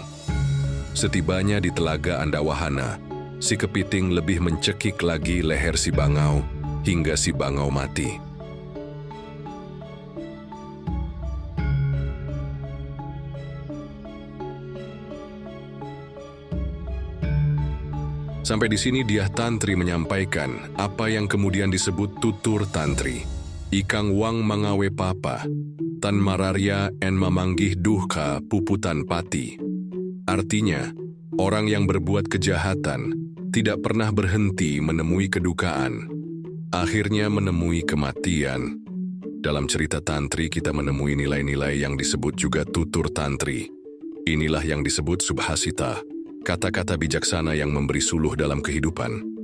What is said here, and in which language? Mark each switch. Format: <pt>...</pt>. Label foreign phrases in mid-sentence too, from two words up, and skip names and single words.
<id>Setibanya di telaga Andawahana, si kepiting lebih mencekik lagi leher si bangau hingga si bangau mati. Sampai di sini Dyah Tantri menyampaikan apa yang kemudian disebut tutur tantri.</id> <kaw>Ikang wang mangawe papa, tan mararya en mamanggih duhka puputan pati.</kaw> <id>Artinya, orang yang berbuat kejahatan tidak pernah berhenti menemui kedukaan, akhirnya menemui kematian. Dalam cerita tantri kita menemui nilai-nilai yang disebut juga tutur tantri. Inilah yang disebut subhasita, kata-kata bijaksana yang memberi suluh dalam kehidupan.</id>